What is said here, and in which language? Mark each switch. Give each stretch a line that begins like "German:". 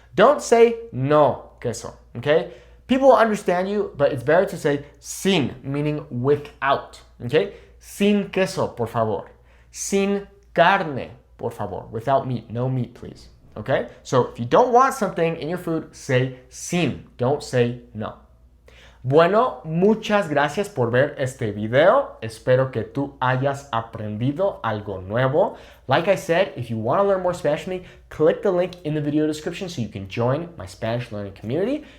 English: Don't say
Spanish: no queso,
English: okay? People will understand you, but it's better to say sin, meaning without, okay?
Spanish: Sin queso, por favor.
English: Sin carne, por favor. Without meat. No meat, please. Okay? So if you don't want something in your food, say sin. Don't say no.
Spanish: Bueno, muchas gracias por ver este video. Espero que tú hayas aprendido algo nuevo.
English: Like I said, if you want to learn more Spanish from me, click the link in the video description so you can join my Spanish learning community.